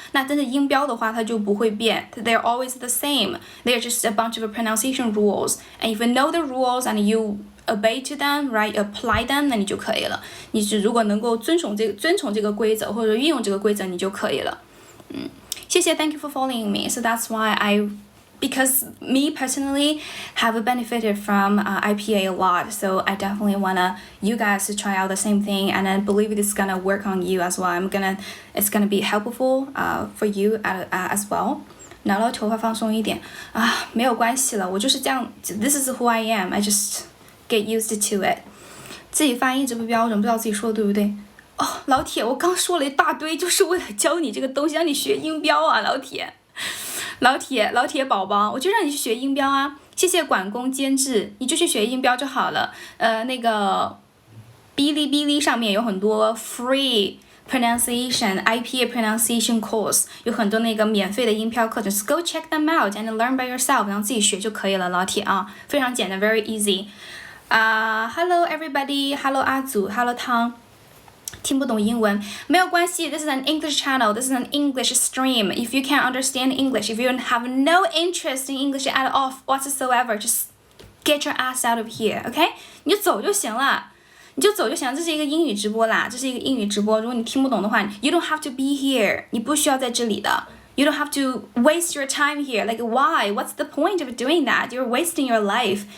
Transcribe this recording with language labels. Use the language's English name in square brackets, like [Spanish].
[Chinese] 那但是音标的话，它就不会变 ， [English] they're always the same. They're just a bunch of pronunciation rules, and if you know the rules and you obey to them, right, apply them， [Chinese] 那你就可以了。你如果能够遵从这个规则或者运用这个规则，你就可以了。谢谢 [English] ，Thank you for following me. So that's why because me personally have benefited from IPA a lot, so I definitely wanna you guys to try out the same thing, and I believe it's gonna work on you as well. It's gonna be helpful for you as well. [Chinese] 挠挠头发放松一点啊，没有关系了，我就是这样。 [English] This is who I am. I just get used to it. [Chinese] 自己发音一直不标准，不知道自己说的对不对。哦，老铁，我刚说了一大堆，就是为了教你这个东西，让你学音标啊，老铁。老铁宝宝，我就让你去学音标啊！谢谢管工监制，你就去学音标就好了。那个哔哩哔哩上面有很多 [English] free pronunciation IPA pronunciation course， [Chinese] 有很多那个免费的音标课程 ， [English] so go check them out and learn by yourself， [Chinese] 然后自己学就可以了，老铁啊，非常简单 ， [English] very easy。 Hello everybody，Hello 阿祖 ，Hello 汤。 [Chinese] 听不懂英文没有关系 [English] ，This is an English channel. This is an English stream. If you can't understand English, if you have no interest in English at all whatsoever, just get your ass out of here, OK? [Chinese] 你就走就行了，这是一个英语直播啦，这是一个英语直播。如果你听不懂的话 ， [English] you don't have to be here. [Chinese] 你不需要在这里的。 [English] You don't have to waste your time here. Like why? What's the point of doing that? You're wasting your life.